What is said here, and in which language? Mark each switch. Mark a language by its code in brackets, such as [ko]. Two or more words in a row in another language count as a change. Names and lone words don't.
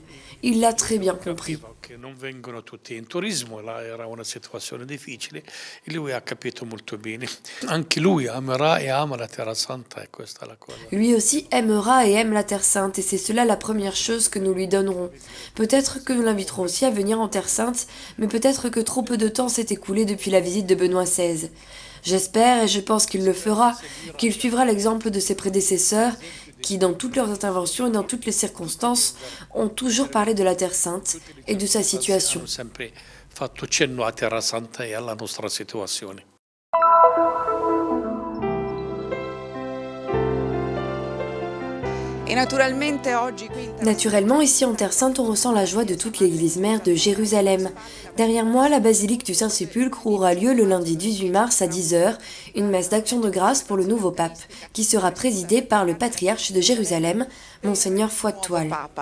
[fr] Il l'a très bien compris. [it] Non vengono tutti in turismo, là era una situazione difficile e lui ha capito molto bene. Anche lui amerà e ama la Terra Santa e questa è la cosa. [fr] Lui aussi aimera et aime la Terre Sainte et c'est cela la première chose que nous lui donnerons. Peut-être que nous l'inviterons aussi à venir en Terre Sainte, mais peut-être que trop peu de temps s'est écoulé depuis la visite de Benoît XVI. J'espère et je pense qu'il le fera, qu'il suivra l'exemple de ses prédécesseurs qui, dans toutes leurs interventions et dans toutes les circonstances, ont toujours parlé de la Terre Sainte et de sa situation. [it] Hanno sempre fatto cenno a Terra Santa e alla nostra situazione. [fr] Naturellement, ici en Terre Sainte, on ressent la joie de toute l'église mère de Jérusalem. Derrière moi, la basilique du Saint-Sépulcre où aura lieu le lundi 18 mars à 10h une messe d'action de grâce pour le nouveau pape, qui sera présidée par le patriarche de Jérusalem, Monseigneur Foitoal.